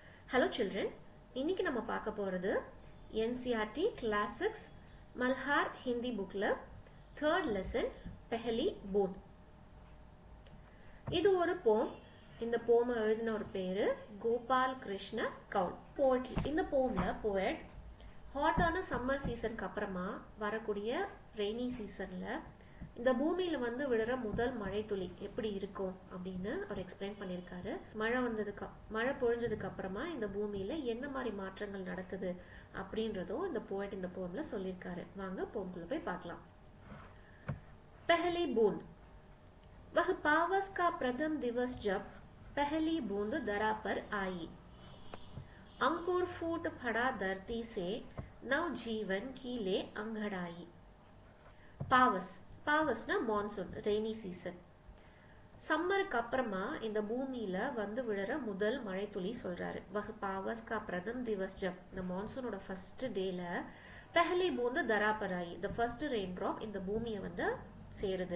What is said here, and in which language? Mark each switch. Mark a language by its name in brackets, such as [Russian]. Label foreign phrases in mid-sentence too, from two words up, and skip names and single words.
[English] Hello children, [Tamil] இன்னைக்கு நம்ம பார்க்க போறது NCERT Classics Malhar Hindi bookல [English] third lesson [Tamil] Pehli Boond. இது ஒரு poem. இந்த poem எழுதின ஒரு பேரு கோபால் கிருஷ்ண கவுல். Poetry. இந்த poemல poet ஹாட்டான [English] summer season [Tamil] அப்புறமா வரக்கூடிய [English] rainy season [Tamil] இந்த பூமியில வந்து விழுற முதல் மழை துளி எப்படி இருக்கும் அப்படின்னு அவர் எக்ஸ்பிளைன் பண்ணியிருக்காரு. மழை பொழிஞ்சதுக்கு அப்புறமா இந்த பூமியில என்ன மாதிரி மாற்றங்கள் நடக்குது அப்படின்றதும் இந்த போயட் இந்த போம்ல சொல்லியிருக்காரு. வாங்க போம்குள்ள போய் பார்க்கலாம். [Hindi] पहली बूंद वह पावस का प्रथम दिवस जब पहली बूंद दरा पर आई, अंकुर फूट पड़ा धरती से नव जीवन की ले अंगड़ाई. [Tamil] பாவஸ்னா [English] monsoon rainy season. [Tamil] சம்மருக்கு அப்புறமா இந்த பூமியில வந்து விழுற முதல் மழை துளி சொல்றாரு. [Hindi] वह पावस का प्रथम दिवस जब, [Tamil] இந்த மான்சூனோட [English] first day [Hindi] पहली बूंद धरा पर आई, [English] the first rain drop [Tamil] இந்த பூமியை வந்து சேருது.